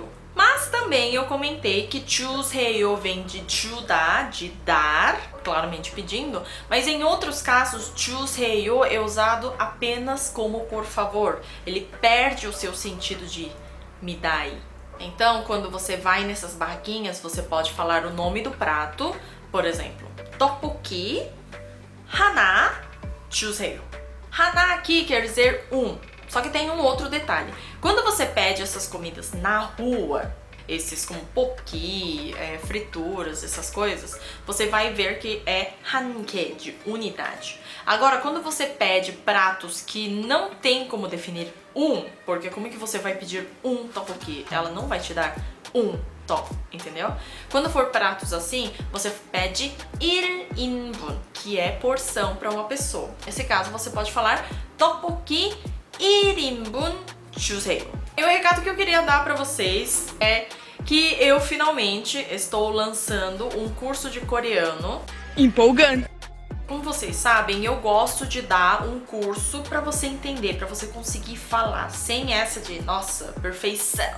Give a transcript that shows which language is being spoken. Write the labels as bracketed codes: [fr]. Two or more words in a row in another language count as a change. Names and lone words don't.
[pt] Mas também eu comentei que 주세요 vem de 주다, de dar, claramente pedindo, mas em outros casos 주세요 é usado apenas como por favor. Ele perde o seu sentido de me dá aí. Então, quando você vai nessas barraquinhas, você pode falar o nome do prato, por exemplo, [ko] 떡볶이 하나 주세요. [pt] 하나 aqui quer dizer um. Só que tem um outro detalhe. Quando você pede essas comidas na rua, esses como poqui, frituras, essas coisas, você vai ver que é [ko] 한 개, [pt] de unidade. Agora, quando você pede pratos que não tem como definir um, porque como é que você vai pedir um tteokbokki? Ela não vai te dar um top, entendeu? Quando for pratos assim, você pede 1인분, que é porção para uma pessoa. Nesse caso, você pode falar [ko] 떡볶이 1인분 주세요. [pt] E o recado que eu queria dar pra vocês é que eu finalmente estou lançando um curso de coreano. Empolgante! Como vocês sabem, eu gosto de dar um curso pra você entender, pra você conseguir falar, sem essa de, nossa, perfeição.